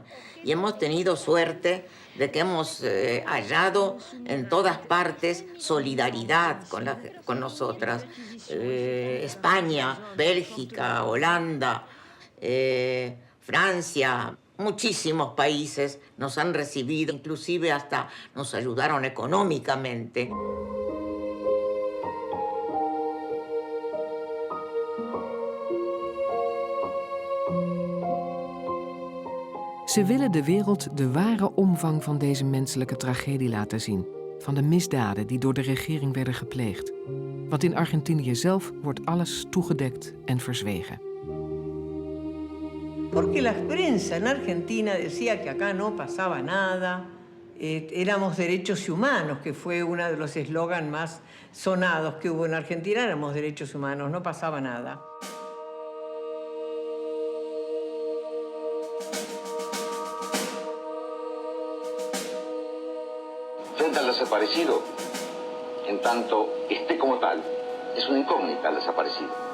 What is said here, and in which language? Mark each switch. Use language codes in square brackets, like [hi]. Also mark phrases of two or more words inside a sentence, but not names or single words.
[es] Y hemos tenido suerte de que hemos hallado en todas partes solidaridad con nosotras. España, Bélgica, Holanda, Francia, muchísimos países nos han recibido, inclusive hasta nos ayudaron económicamente. [nl] Ze willen de wereld de ware omvang van deze menselijke tragedie laten zien. Van de misdaden die door de regering werden gepleegd. Want in Argentinië zelf wordt alles toegedekt en verzwegen. [es] Porque la prensa en Argentina decía que acá no pasaba nada, éramos derechos humanos, que fue uno de los eslogans más sonados que hubo en Argentina, éramos derechos humanos, no pasaba nada. Frente al desaparecido, en tanto esté como tal, es una incógnita el desaparecido.